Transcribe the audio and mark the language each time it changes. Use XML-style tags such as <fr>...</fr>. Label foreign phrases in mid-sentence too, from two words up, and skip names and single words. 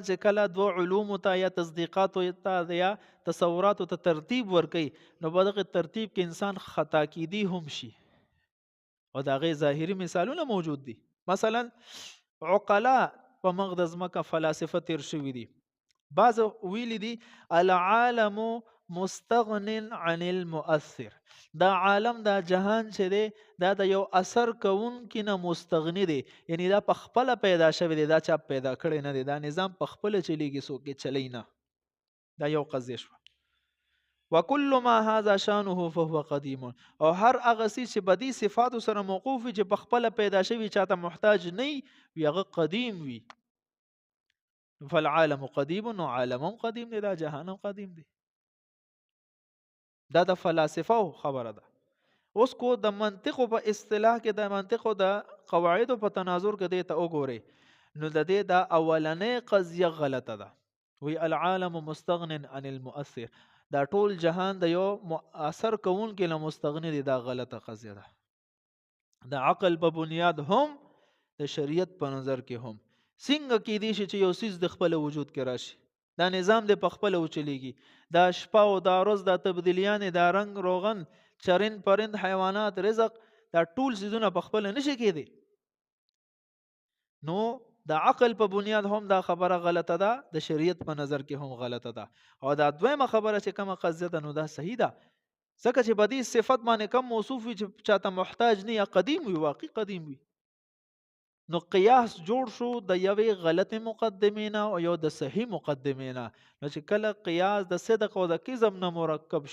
<ps>چې کله دوه علوم ته یا تصدیقات ته یا تصورات ته ترتیب ورکي نو په دغه ترتیب کې انسان خطا کیدی هم شي او دا غي ظاهري مثالونه موجود دي مثلا عقلا په مغز مکه فلاسفه تیر شوي دي بعض ویلی دي</ps> <ar>العالم مستغن عن المؤثر</ar> <ps>دا عالم دا جهان چې دی دا د یو اثر کوونکی نه مستغنی دی یعنی دا په خپل پیدا شوی دی دا چا پیدا کړی نه دی دا نظام په خپل چلیږي څوک یې چلی نه دا یو قضیه شوه</ps> <ar>وکل ما هذا شانه فهو قدیم</ar> <ps>او هر هغه چې بدی صفات سره موقوف وي چې په خپل پیدا شوی چاته محتاج نه وي هغه قدیم وي</ps> <ar>فالعالم قدیم</ar> <ps>نو عالم قدیم دی دا جهان قدیم دی دا د فلاسفه خبره ده اوس کو د منطق په اصطلاح کې د منطق او د قواعد په تناظر کې ته وګوري نو د دې د اولنې قضیه غلطه ده وی</ps> <ar>العالم مستغن عن المؤثر</ar> <ps>دا ټول جهان د یو اثر کون کې له مستغنی دی دا غلطه قضیه ده د عقل په بنیاد هم د شریعت په نظر کې هم څنګه کې دي چې یو سیز د خپل وجود کې راشي دا نظام د پخپل او چلیږي دا شپه او دا روز دا تبدیلیان دا رنگ روغن چرند پرند حیوانات رزق دا ټول سيزونه پخپل نشي کېدي نو د عقل په بنیاد هم دا خبره غلطه ده د شریعت په نظر کې هم غلطه ده او دا دویمه خبره چې کومه قضیه ده نو دا صحیح ده ځکه چې بدی صفت باندې کم موصوف وي چې چاته محتاج نه یا قدیم وي واقعي قدیم وي نو قیاس جوړ شو د یوې غلط مقدمه او یو د صحیح مقدمه نو چې کله قیاس د صدق او د کذب نه مرکب</ps>